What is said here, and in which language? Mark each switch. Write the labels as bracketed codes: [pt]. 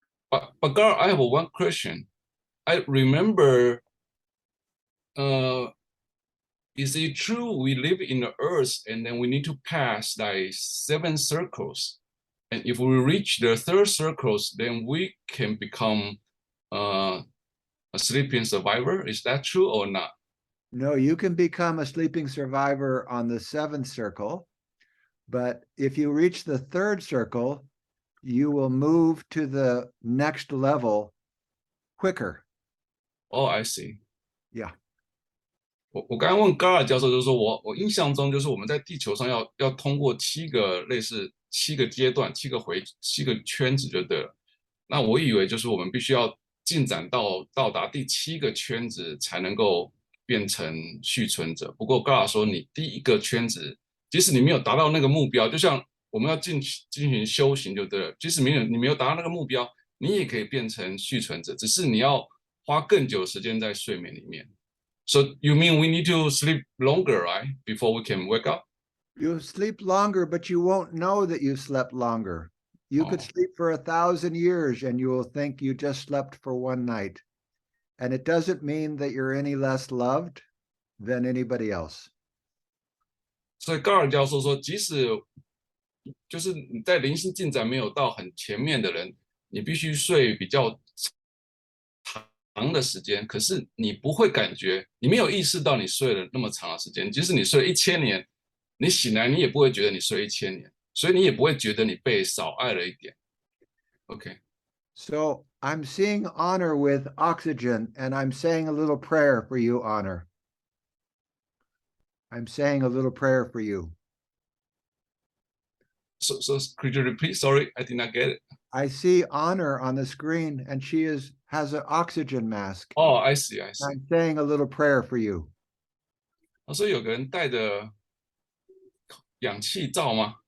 [en] But Gard, I have one question. I remember, is it true we live in the earth and then we need to pass like 7 circles? And if we reach the 3rd circles, then we can become a sleeping survivor. Is that true or not? No, you can become a sleeping survivor on the 7th circle, but if you reach the 3rd circle, you will move to the next level quicker. Oh, I see. Yeah. [zh] 我刚刚问高尔教授，就是说我印象中就是我们在地球上要通过7个类似7个阶段、7个圈子就对了。那我以为就是我们必须要进展到达第7个圈子才能够变成续存者。不过高尔说，你第1个圈子，即使你没有达到那个目标，就像我们要进行修行就对了，即使你没有达到那个目标，你也可以变成续存者，只是你要花更久的时间在睡眠里面。 [en] So you mean we need to sleep longer, right, before we can wake up? You sleep longer, but you won't know that you slept longer. You could sleep for 1,000 years and you will think you just slept for one night. And it doesn't mean that you're any less loved than anybody else. [zh] 所以高尔教授说，即使就是你在灵性进展没有到很前面的人，你必须睡比较长的时间，可是你不会感觉，你没有意识到你睡了那么长的时间。即使你睡了1000年，你醒来你也不会觉得你睡了1000年，所以你也不会觉得你被少爱了一点。 [en] OK， So I'm seeing honor with oxygen, and I'm saying a little prayer for you, honor. I'm saying a little prayer for you. so could you repeat? Sorry, I did not get it. I see honor on the screen, and she has an oxygen mask. Oh, I see, I see. I'm saying a little prayer for you. [zh] 所以有个人戴着氧气罩吗？